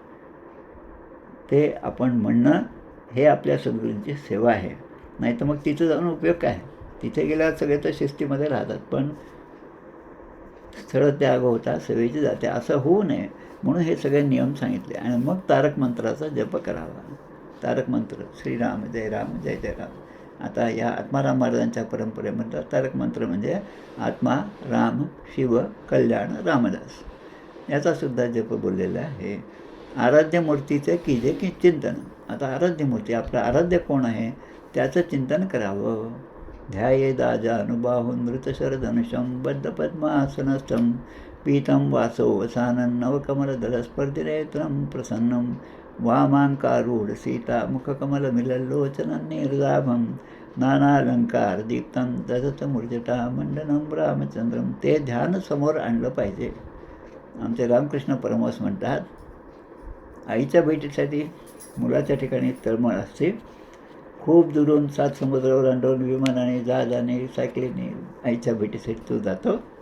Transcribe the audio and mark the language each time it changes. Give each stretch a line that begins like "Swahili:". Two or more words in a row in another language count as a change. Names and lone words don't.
Marathi: ते आपण म्हणणं हे आपल्या सद्गुरूंची सेवा आहे. नाही तर मग तिथं जाऊन उपयोग काय? तिथे गेल्यावर सगळे तर शिस्तीमध्ये राहतात, पण स्थळ त्याग होता सेवेची जाते असं होऊ नये म्हणून हे सगळे नियम सांगितले. आणि मग तारक मंत्राचा जप करावा. तारक मंत्र श्रीराम जय राम जय जय राम. आता या आत्माराम महाराजांच्या परंपरेमध्ये तारक मंत्र म्हणजे आत्मा राम शिव कल्याण रामदास याचासुद्धा जप बोललेला आहे. आराध्य मूर्तीचे कीजे की चिंतन. आता आराध्य मूर्ती, आपलं आराध्य कोण आहे त्याचं चिंतन करावं.
Sanskrit: ध्याये दाजानुबाहुं नृतशरधनुषं बद्धपद्मासनस्थं पीतं वासो वसानं नवकमलदलस्पर्धिनेत्रं प्रसन्नं वामाङ्कारूढ सीता मुखकमलमिलल्लोचनं निर्दाभं नानालंकार दीप्तं ददतमूर्जटा मंडनं रामचंद्रं.
Marathi: ते ध्यान समोर आणलं पाहिजे. आमचे रामकृष्ण परमहंस म्हणतात आईच्या भेटीसाठी मुलाच्या ठिकाणी तळमळ असते. खूप दुरून 7 समुद्र ओलांडून विमानाने जहाजाने सायकलीने आईच्या भेटीसाठी तो जातो.